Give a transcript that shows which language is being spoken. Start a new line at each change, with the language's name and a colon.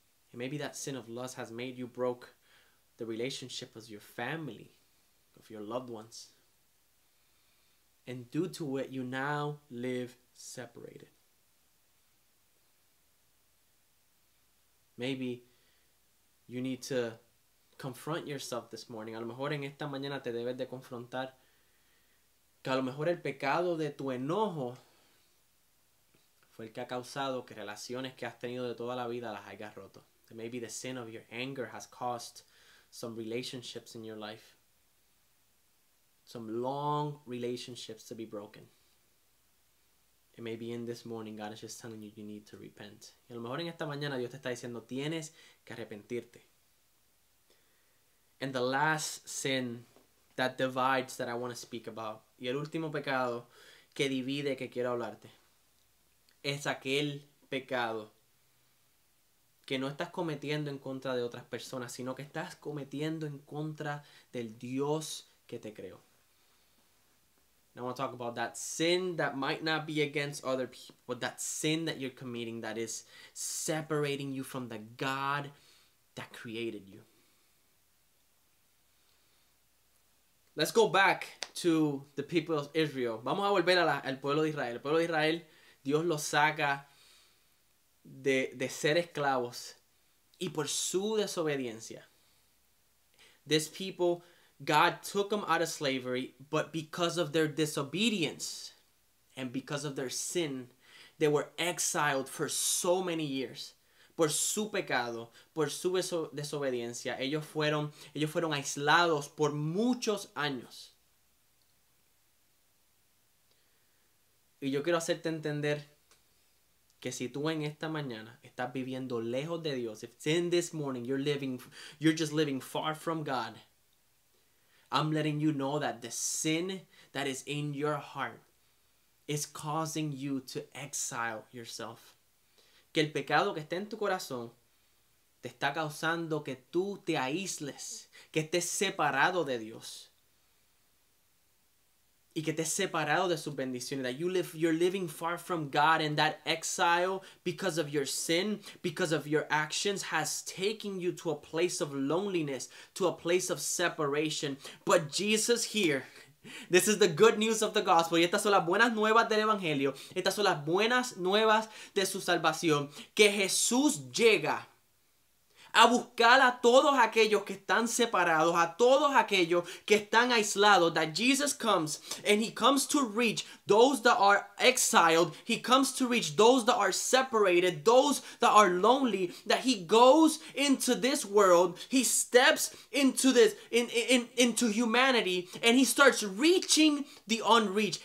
English: And maybe that sin of lust has made you broke the relationship of your family, of your loved ones. And due to it, you now live separated. Maybe you need to confront yourself this morning.
Spanish: A lo mejor en esta mañana te debes de confrontar que a lo mejor el pecado de tu enojo fue el que ha causado que relaciones que has tenido de toda la vida las hayas roto.
English: And maybe the sin of your anger has caused some relationships in your life. Some long relationships to be broken. And maybe in this morning God is just telling you you need to repent.
Spanish: Y a lo mejor en esta mañana Dios te está diciendo tienes que arrepentirte.
English: And the last sin that divides that I want to speak about.
Spanish: Y el último pecado que divide que quiero hablarte. Es aquel pecado que no estás cometiendo en contra de otras personas, sino que estás cometiendo en contra del Dios que te creó.
English: And I want to talk about that sin that might not be against other people, but that sin that you're committing that is separating you from the God that created you. Let's go back to the people of Israel.
Spanish: Vamos a volver al pueblo de Israel. El pueblo de Israel, Dios los saca de ser esclavos y por su desobediencia.
English: This people, God took them out of slavery, but because of their disobedience and because of their sin, they were exiled for so many years.
Spanish: Por su pecado, por su desobediencia, ellos fueron aislados por muchos años. Y yo quiero hacerte entender que si tú en esta mañana estás viviendo lejos de Dios,
English: if in this morning you're just living far from God, I'm letting you know that the sin that is in your heart is causing you to exile yourself.
Spanish: Que el pecado que está en tu corazón te está causando que tú te aísles, que estés separado de Dios y que estés separado de sus bendiciones.
English: That you're living far from God, and that exile because of your sin, because of your actions, has taken you to a place of loneliness, to a place of separation. But Jesus here, this is the good news of the gospel.
Spanish: Y estas son las buenas nuevas del evangelio. Estas son las buenas nuevas de su salvación. Que Jesús llega a buscar a todos aquellos que están separados, a todos aquellos que están aislados.
English: That Jesus comes, and he comes to reach those that are exiled. He comes to reach those that are separated, those that are lonely. That he goes into this world, he steps into this, into humanity, and he starts reaching the unreached.